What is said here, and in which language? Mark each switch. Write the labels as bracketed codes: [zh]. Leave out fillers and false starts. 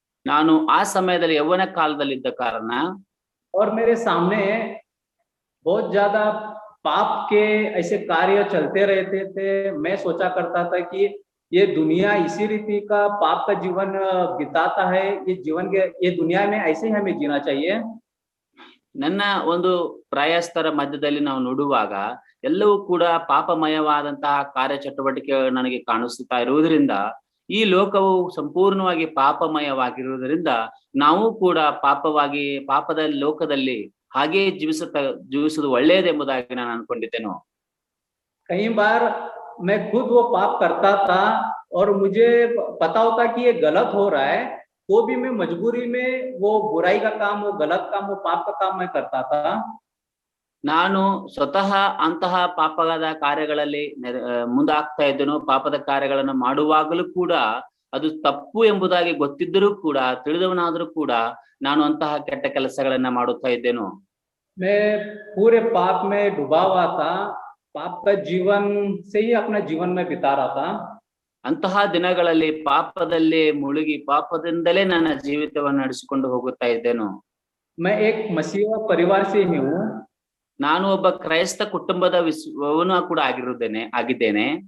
[kn] ನಾನು ಆ ಸಮಯದಲ್ಲಿ ಯೌವನ ಕಾಲದಲ್ಲಿದ್ದ ಕಾರಣ [hi] और मेरे सामने बहुत ज्यादा पाप के ऐसे कार्य चलते रहते थे। मैं सोचा करता था कि ये दुनिया इसी रीति का पाप का जीवन बिताता है, ये दुनिया में ऐसे ही हमें जीना चाहिए। [kn] ನನ್ನ ಒಂದು ಪ್ರಯಾಸ್ತರ ಮಧ್ಯದಲ್ಲಿ ನಾವು ನೋಡುವಾಗ ಎಲ್ಲವೂ ಕೂಡ ಪಾಪಮಯವಾದಂತಹ ಕಾರ್ಯಚಟುವಟಿಕೆ ನನಗೆ ಕಾಣಿಸುತ್ತಾ ಇರುವುದರಿಂದ ಈ ಲೋಕವು ಸಂಪೂರ್ಣವಾಗಿ ಪಾಪಮಯವಾಗಿರುವುದರಿಂದ ನಾವು ಕೂಡ ಪಾಪದ ಲೋಕದಲ್ಲಿ ಹಾಗೆ ಜೀವಿಸುವುದು ಒಳ್ಳೆಯದೆಂಬುದಾಗಿ ನಾನು ಅನ್ಕೊಂಡಿದ್ದೇನೆ. [hi] कई बार मैं खुद वो पाप करता था और मुझे पता होता कि ये गलत हो रहा है, तो भी मैं मजबूरी में वो बुराई का काम, वो गलत काम, वो पाप का काम मैं करता था। [kn] ನಾನು ಸ್ವತಃ ಅಂತಹ ಪಾಪದ ಕಾರ್ಯಗಳಲ್ಲಿ ಮುಂದಾಗ್ತಾ ಇದ್ದೆನು. ಪಾಪದ ಕಾರ್ಯಗಳನ್ನು ಮಾಡುವಾಗಲೂ ಕೂಡ ಅದು ತಪ್ಪು ಎಂಬುದಾಗಿ ಗೊತ್ತಿದ್ದರೂ ಕೂಡ, ತಿಳಿದವನಾದರೂ ಕೂಡ ನಾನು ಅಂತಹ ಕೆಟ್ಟ ಕೆಲಸಗಳನ್ನ ಮಾಡುತ್ತಾ ಇದ್ದೆನು. [hi] मैं पूरे पाप में डूबा हुआ था, पाप का जीवन से ही अपना जीवन में बिता रहा था। [kn] ಅಂತಹ ದಿನಗಳಲ್ಲಿ ಪಾಪದಲ್ಲೇ ಮುಳುಗಿ ಪಾಪದಿಂದಲೇ ನನ್ನ ಜೀವಿತವನ್ನು ನಡೆಸಿಕೊಂಡು ಹೋಗುತ್ತಾ ಇದ್ದೆನು. [hi] मैं एक मसीह परिवार से ही हूँ, [kn] ನಾನು ಒಬ್ಬ ಕ್ರೈಸ್ತ ಕುಟುಂಬದ ಕೂಡ ಆಗಿದ್ದೇನೆ.